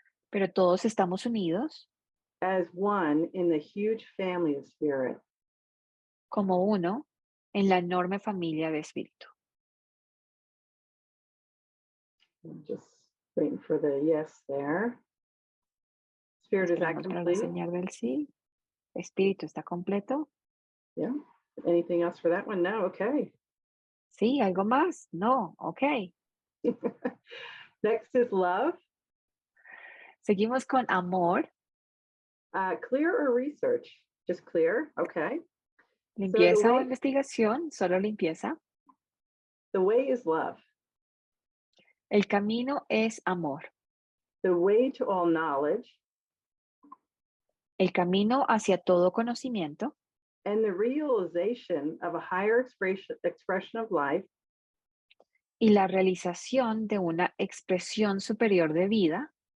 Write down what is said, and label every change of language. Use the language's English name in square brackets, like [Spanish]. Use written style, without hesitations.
[Spanish] pero todos estamos unidos [English] as one in the huge family of Spirit. [Spanish] como uno en la enorme familia de Espíritu. [English] I'm just waiting for the yes there. Spirit, is that [Spanish] Esperamos para la [English] complete? [Spanish] señal del sí. Espíritu está completo. [English] Yeah. Anything else for that one? No. Okay. [Spanish] Sí, algo más. No, ok. [English] Next is love. [Spanish] Seguimos con amor, [English] Clear or research? Just clear, okay. [Spanish] limpieza o [English] way- [Spanish] investigación, solo limpieza. [English] The way is love. [Spanish] El camino es amor. [English] The way to all knowledge [Spanish] El camino hacia todo conocimiento [English] and the realization of a higher expression of life [Spanish] y la realización de una expresión superior de vida